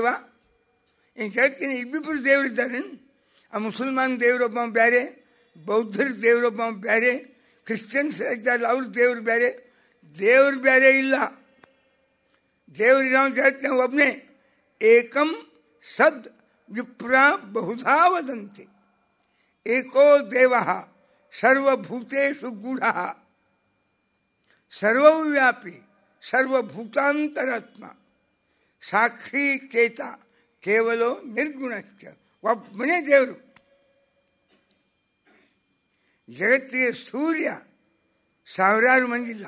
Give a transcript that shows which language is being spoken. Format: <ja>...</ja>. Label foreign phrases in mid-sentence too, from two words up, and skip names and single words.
<kn>ಈ ಜಗತ್ತಿನ ಇಬ್ಬಿಬ್ಬರು ದೇವರಿದ್ದಾರೆ. ಆ ಮುಸಲ್ಮಾನ್ ದೇವರೊಬ್ಬ ಬೇರೆ, ಬೌದ್ಧರ ದೇವರೊಬ್ಬ ಬೇರೆ, ಕ್ರಿಶ್ಚಿಯನ್ಸ್ ಇದ್ದಾರೆ ಅವ್ರ ದೇವರು ಬೇರೆ. ದೇವರು ಬೇರೆ ಇಲ್ಲ, ದೇವರಿರೋ ಜಗತ್ತಿನ ಒಬ್ಬನೇ.</kn> <sa>ಏಕಂ ಸದ್ ವಿಪ್ರ ಬಹುಧಾ ವದಂತಿ, ಏಕೋ ದೇವ ಸರ್ವಭೂತೇಷು ಗೂಢ ಸರ್ವವ್ಯಾಪಿ ಸರ್ವಭೂತಾಂತರಾತ್ಮ ಸಾಕ್ಷಿ ಚೇತ ಕೇವಲ ನಿರ್ಗುಣಶ್ಚ.</sa> <kn>ಒಬ್ಬನೇ ದೇವರು. ಜಗತ್ತಿಗೆ ಸೂರ್ಯ ಸಾವಿರಾರು ಮಂದಿ ಇಲ್ಲ.</kn>